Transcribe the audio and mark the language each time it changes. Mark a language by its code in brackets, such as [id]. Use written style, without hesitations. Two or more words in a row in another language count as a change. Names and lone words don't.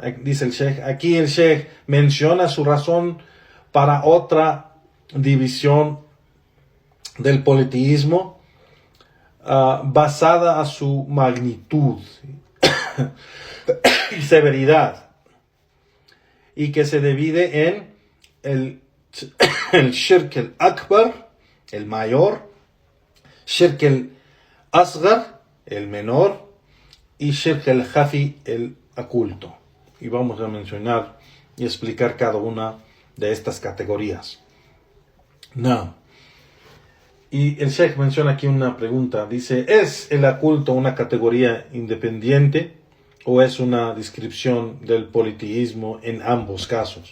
[es] Dice el Sheikh, aquí el Sheikh menciona su razón para otra división del politeísmo basada a su magnitud y severidad, y que se divide en el [ar] الشرك الأكبر, [es] el mayor, [ar] الشرك الأصغر, [es] el menor, y [ar] الشرك الخفي, [es] el oculto. Y vamos a mencionar y explicar cada una de estas categorías. No. Y el Sheikh menciona aquí una pregunta. Dice, ¿es el oculto una categoría independiente o es una descripción del politeísmo en ambos casos?